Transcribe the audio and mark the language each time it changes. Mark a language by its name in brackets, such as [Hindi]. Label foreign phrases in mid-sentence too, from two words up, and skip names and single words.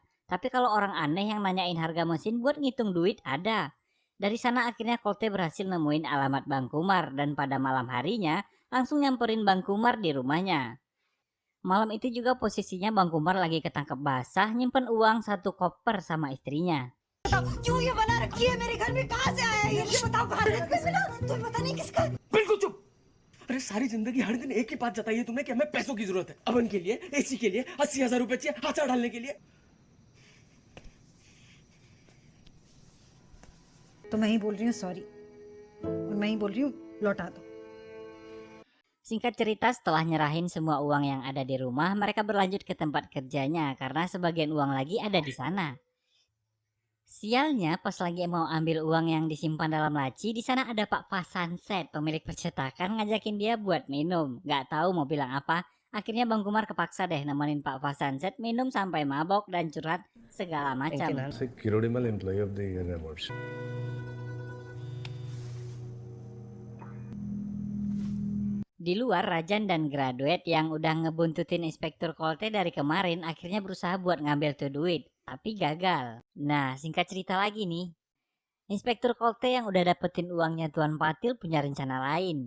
[Indonesian] Tapi kalau orang aneh yang nanyain harga mesin buat ngitung duit ada. Dari sana akhirnya Kolte berhasil nemuin alamat Bang Kumar dan pada malam harinya langsung nyamperin Bang Kumar di rumahnya. Malam itu juga posisinya Bang Kumar lagi ketangkep basah nyimpen uang 1 koper sama istrinya. [Hindi] क्यों ये बना रखी है मेरे घर में कहाँ से आया ये बताओ कहाँ से मिला तुम्हें पता नहीं किसका बिल्कुल चुप अरे सारी जिंदगी हर दिन एक ही बात जताई है तुमने कि हमें पैसों की जरूरत है अवन के लिए एसी के लिए 80,000 रुपए चाहिए हाथ डालने के लिए तो मैं ही बोल रही हूँ सॉरी और मैं ही बोल रही हूँ लौटा दो [Indonesian] Singkat cerita, setelah nyerahin semua uang yang ada di rumah, mereka berlanjut ke tempat kerjanya karena sebagian uang lagi ada di sana. Sialnya, pas lagi mau ambil uang yang disimpan dalam laci, di sana ada Pak Fasanset, pemilik percetakan, ngajakin dia buat minum. Gak tahu mau bilang apa. Akhirnya Bang Kumar kepaksa deh nemenin Pak Fasanset minum sampai mabok dan curhat segala macam. [English] Kirodimal employee of the year awards [Indonesian] Di luar, Rajan dan graduate yang udah ngebuntutin Inspektur Kolte dari kemarin akhirnya berusaha buat ngambil tuh duit, tapi gagal. Nah, singkat cerita lagi nih. Inspektur Kolte yang udah dapetin uangnya Tuan Patil punya rencana lain.